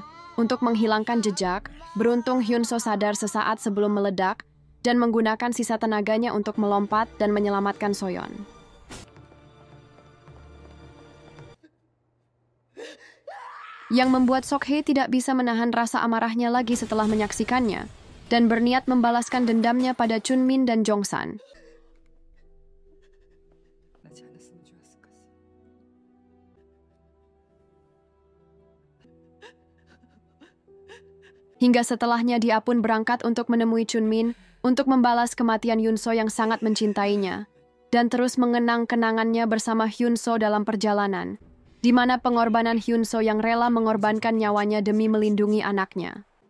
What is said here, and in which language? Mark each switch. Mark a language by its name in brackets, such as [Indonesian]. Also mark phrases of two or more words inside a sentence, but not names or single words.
[Indonesian] Untuk menghilangkan jejak, beruntung Hyun-so sadar sesaat sebelum meledak dan menggunakan sisa tenaganya untuk melompat dan menyelamatkan Soyeon. Yang membuat Sok-hye tidak bisa menahan rasa amarahnya lagi setelah menyaksikannya dan berniat membalaskan dendamnya pada Chunmin dan Jongsan. [Korean] 나지 않았으면 좋았을 것을. [Indonesian] Hingga setelahnya dia pun berangkat untuk menemui Chunmin untuk membalas kematian Hyun-so yang sangat mencintainya dan terus mengenang kenangannya bersama Hyun-so dalam perjalanan, di mana pengorbanan Hyun-so yang rela mengorbankan nyawanya demi melindungi anaknya.